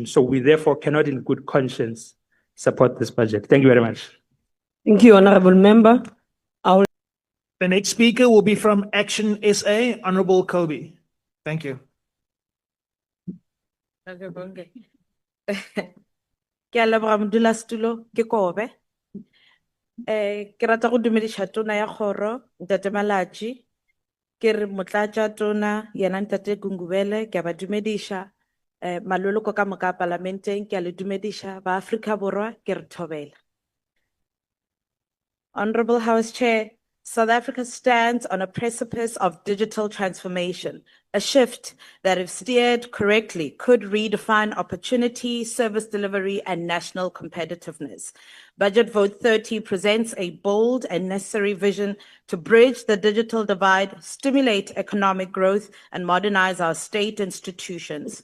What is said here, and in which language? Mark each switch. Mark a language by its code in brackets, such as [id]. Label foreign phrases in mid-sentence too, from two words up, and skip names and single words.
[en] So we therefore cannot in good conscience support this budget. Thank you very much. Thank you, Honorable Member. The next speaker will be from Action SA, Honorable Kobe. Thank you. [nso] Ke a leboga modulasetulo, ke Kobe. Ke rata go dumediša tona ya kgoro, Ntate Malatsi. Ke re motlatša tona, yena Ntate Gungubele, ke a ba dumediša. Maloloko ka moka parlamenteng, ke a le dumediša. Ba Afrika Borwa, ke re thobela. [en] Honorable House Chair, South Africa stands on a precipice of digital transformation, a shift that, if steered correctly, could redefine opportunity, service delivery, and national competitiveness. Budget Vote 30 presents a bold and necessary vision to bridge the digital divide, stimulate economic growth, and modernize our state institutions.